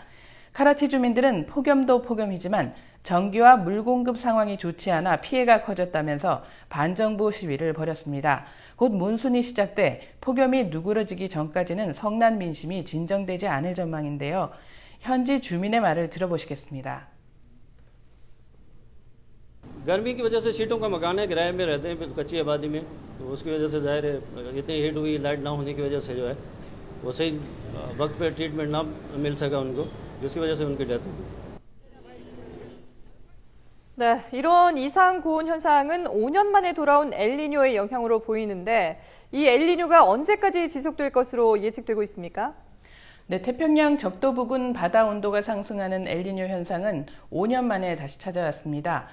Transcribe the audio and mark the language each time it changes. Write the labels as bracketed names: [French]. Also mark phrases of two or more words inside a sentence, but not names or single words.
[Korean] 카라치 주민들은 폭염도 폭염이지만 전기와 물 공급 상황이 좋지 않아 피해가 커졌다면서 반정부 시위를 벌였습니다. 곧 몬순이 시작돼 폭염이 누그러지기 전까지는 성난 민심이 진정되지 않을 전망인데요. 현지 주민의 말을 들어보시겠습니다. [Urdu] گرمی کی وجہ سے سیٹوں کا مکان ہے، کرائے میں رہتے ہیں کچی آبادی میں، تو اس کی وجہ سے ظاہر ہے اتنی ہیٹ ہوئی، لائٹ نہ ہونے کی وجہ سے جو ہے وہ صحیح وقت پہ ٹریٹمنٹ نہ مل سکا ان کو، جس کی وجہ سے ان کی ڈیتھ ہوئی. [Korean] 네, 이런 이상 고온 현상은 5년 만에 돌아온 엘니뇨의 영향으로 보이는데 이 엘니뇨가 언제까지 지속될 것으로 예측되고 있습니까? 네, 태평양 적도 부근 바다 온도가 상승하는 엘니뇨 현상은 5년 만에 다시 찾아왔습니다.